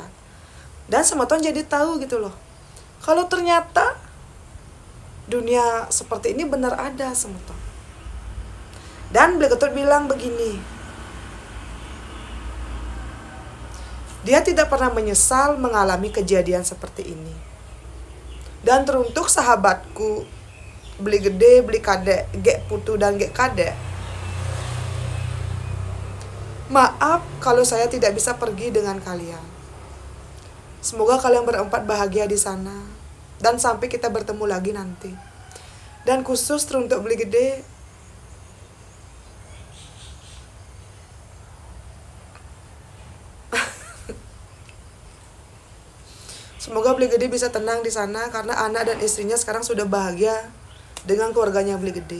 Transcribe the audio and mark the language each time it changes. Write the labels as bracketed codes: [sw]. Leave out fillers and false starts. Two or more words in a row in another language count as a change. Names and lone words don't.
[id] Dan semeton jadi tahu gitu loh, kalau ternyata dunia seperti ini benar ada semeton. Dan Beli Ketut bilang begini, dia tidak pernah menyesal mengalami kejadian seperti ini. Dan teruntuk sahabatku beli gede, beli kadek, gek putu dan gek kadek, maaf kalau saya tidak bisa pergi dengan kalian. Semoga kalian berempat bahagia di sana dan sampai kita bertemu lagi nanti. Dan khusus teruntuk beli gede, semoga beli gede bisa tenang di sana karena anak dan istrinya sekarang sudah bahagia dengan keluarganya beli gede.